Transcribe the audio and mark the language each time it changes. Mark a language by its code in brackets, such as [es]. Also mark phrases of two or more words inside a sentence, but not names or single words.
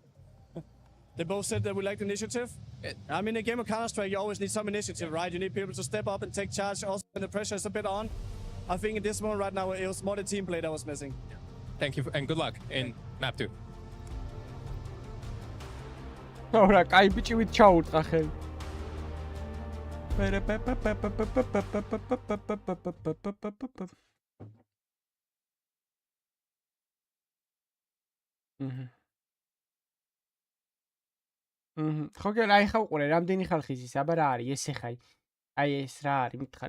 [en] They both said that we lacked initiative. I mean, in a game of Counter-Strike, you always need some initiative, right? You need people to step up and take charge. Also, when the pressure is a bit on. I think in this moment right now, it was more the team play that was missing. Thank you, and good luck in map 2. Ora, [ka] კაი ბიჭი ვით ჩაურტყა ხელი. ხო კი, აი ხა უყურე, რამდენი ხალხი ის აბა რა არის ეს ეხა აი ეს რა არის მითხარი.